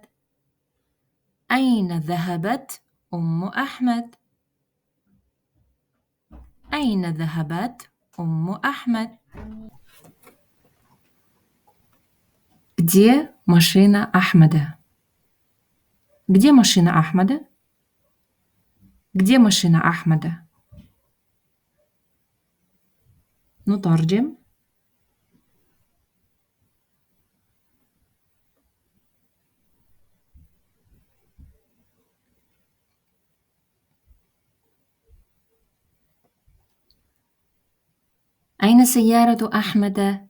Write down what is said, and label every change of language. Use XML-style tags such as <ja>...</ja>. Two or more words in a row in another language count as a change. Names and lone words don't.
<ar>أين ذهبت أم أحمد؟ أين ذهبت أم أحمد؟</ar> <ru>Где машина Ахмада? Где машина Ахмада? Где машина Ахмада?</ru> <ar>نترجم. أين سيارة أحمد؟</ar>